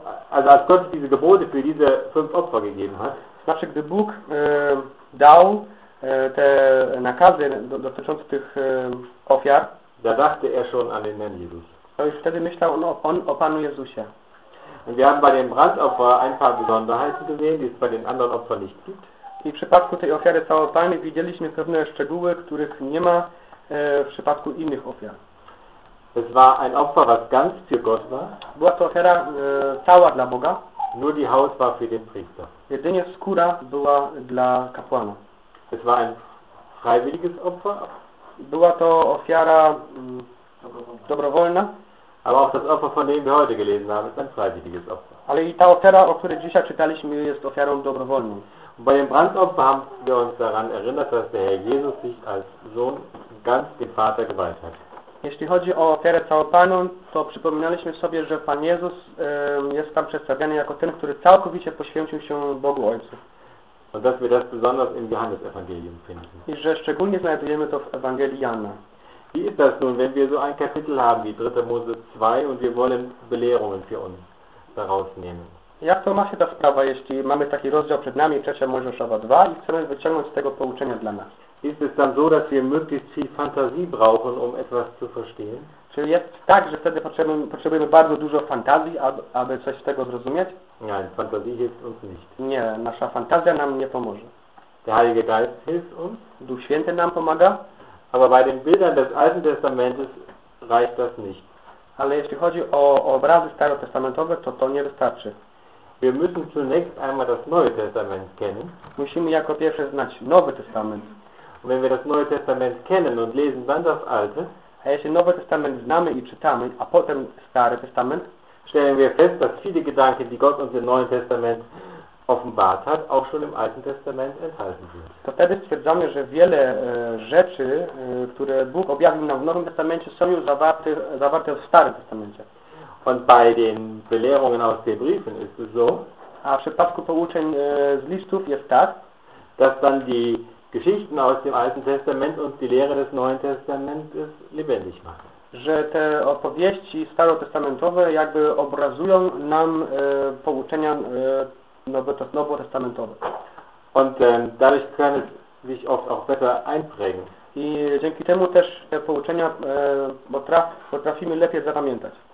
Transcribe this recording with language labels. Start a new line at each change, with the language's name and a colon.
German: Als Gott diese Gebote für diese fünf Opfer gegeben hat,
Polish: znaczy, gdy Bóg dał te nakazy dotyczące tych ofiar,
German: da dachte er schon an den Herrn Jesus.
Polish: To już wtedy myślał on o Panu Jezusie.
German: Und wir haben bei dem Brandopfer ein paar Besonderheiten gesehen, die es bei den anderen Opfern nicht gibt.
Polish: I w przypadku tej ofiary całopalnej widzieliśmy pewne szczegóły, których nie ma w przypadku innych ofiar.
German: Es war ein Opfer, was ganz für Gott war.
Polish: Była to ofiara cała dla Boga.
German: Nur die Haut war für den Priester.
Polish: Jedynie skóra była dla kapłana.
German: Es war ein freiwilliges Opfer.
Polish: Była to ofiara dobrowolna.
German: Aber auch das Opfer, von dem wir heute gelesen haben, ist ein freiwilliges Opfer.
Polish: Ale i ta ofiara, o której dzisiaj czytaliśmy, jest ofiarą dobrowolną.
German: Bei dem Brandopfer haben wir uns daran erinnert, dass der Herr Jesus sich als Sohn ganz dem Vater geweiht hat.
Polish: Jeśli chodzi o ofiarę całopalną, to przypominaliśmy sobie, że Pan Jezus jest tam przedstawiany jako ten, który całkowicie poświęcił się Bogu Ojcu.
German: Und dass wir das besonders im Johannesevangelium finden.
Polish: I że szczególnie znajdujemy to w Ewangelii Jana.
German: Wie ist das nun, wenn wir so ein Kapitel haben wie 3. Mose 2 und wir wollen Belehrungen für uns daraus nehmen?
Polish: Jak to ma się ta sprawa, jeśli mamy taki rozdział przed nami, 3. Mojżeszowa 2 i chcemy wyciągnąć z tego pouczenia dla nas?
German: Ist es dann so, dass wir möglichst viel Fantasie brauchen, um etwas zu verstehen?
Polish: Czy jest tak, że wtedy potrzebujemy bardzo dużo fantazji, aby coś z tego zrozumieć?
German: Nein, Fantasie hilft uns nicht.
Polish: Nie, nasza fantazja nam nie pomoże.
German: Der Heilige Geist hilft uns.
Polish: Duch Święty nam pomaga.
German: Aber bei den Bildern des Alten Testamentes reicht das nicht.
Polish: Ale jeśli chodzi o obrazy starotestamentowe, to nie wystarczy.
German: Wir müssen zunächst einmal das Neue Testament kennen.
Polish: Musimy jako pierwsze znać Nowy Testament.
German: Und wenn wir das Neue Testament kennen und lesen dann das Alte,
Polish: a jeśli Nowy Testament znamy i czytamy, a potem Stary Testament,
German: stellen wir fest, dass viele Gedanken, die Gott uns im Neuen Testament offenbart hat, auch schon im Alten Testament enthalten sind.
Polish: To wtedy stwierdzamy, że wiele rzeczy, które Bóg objawił nam w Nowym Testamencie, są już zawarte w Starym Testamencie.
German: Und bei den Belehrungen aus den Briefen ist es so,
Polish: a w przypadku pouczeń z listów jest tak,
German: dass dann die Geschichten aus dem Alten Testament und die Lehre des Neuen Testamentes lebendig machen.
Polish: Że te opowieści starotestamentowe jakby obrazują nam pouczenia nowotestamentowe.
German: Und dadurch kann es sich oft auch besser einprägen.
Polish: I dzięki temu też te pouczenia potrafimy lepiej zapamiętać.